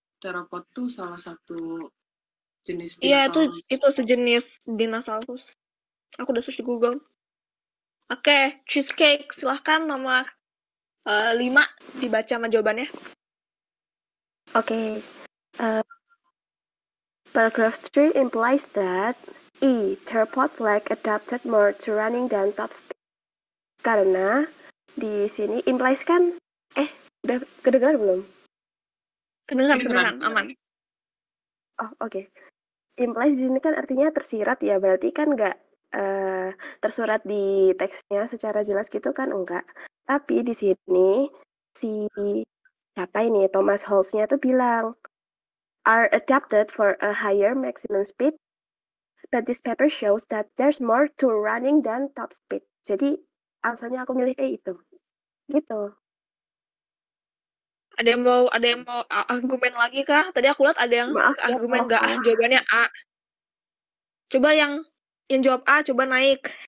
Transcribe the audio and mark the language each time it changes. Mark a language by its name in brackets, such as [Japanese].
[Indonesian] theropod tuh salah satu jenis Iya, dinosaurus. itu sejenis dinosaurus. Aku udah search di Google. Oke, cheesecake. Silahkan nomor 5 dibaca sama jawabannya. Okay. [English] Paragraph 3 implies that theropod leg adapted more to running than top speed. [Indonesian] Karena di sini implies kan, udah kedengaran belum? Kedengeran, aman. Oh, oke. Implies di sini kan artinya tersirat ya, berarti kan nggak tersurat di teksnya secara jelas gitu kan, enggak. Tapi di sini si siapa ini, Thomas Holz-nya tuh bilang, [English] are adapted for a higher maximum speed, but this paper shows that there's more to running than top speed. [Indonesian] Jadi alasannya aku milih itu. Gitu. Ada yang mau argumen lagi kah? Tadi aku lihat ada yang Maaf ya, argumen maaf. nggak jawabannya A. Coba yang jawab A, coba naik.